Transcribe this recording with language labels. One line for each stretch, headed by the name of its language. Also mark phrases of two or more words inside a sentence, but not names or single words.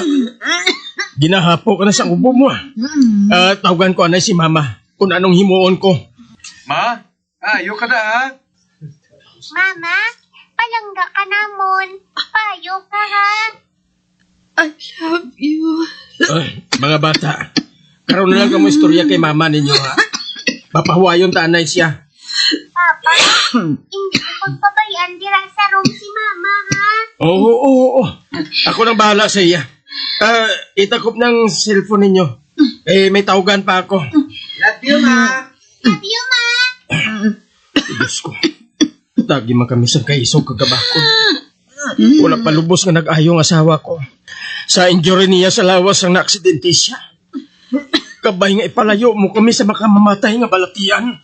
Hiligaynon: Ginahapo ka na sa ubo mo ah. Tawagan ko anay si mama kung anong himuon ko. Ma, ayo ka na ha? Mama, palangga ka namon. Payo ka ha.
English: I love you.
Hiligaynon: Ay, mga bata, karoon na lang kamo istorya kay mama ninyo ha. Papahuayon ta anay siya. Papa, hindi ko pagpabayaan dira sa room si mama ha. Oo. Ako nang bahala sa iya. Itakop ng cellphone ninyo. May tawagan pa ako.
English: Love you, ma. Love you, ma.
Hiligaynon: Diyos ko. Tagi man kami sa kaisog kagabakon. Wala pa lubos nga nag-ayong asawa ko. Sa injury niya sa lawas ang naaksidente siya. Kabay nga ipalayo mo kami sa makamamatay nga balatian.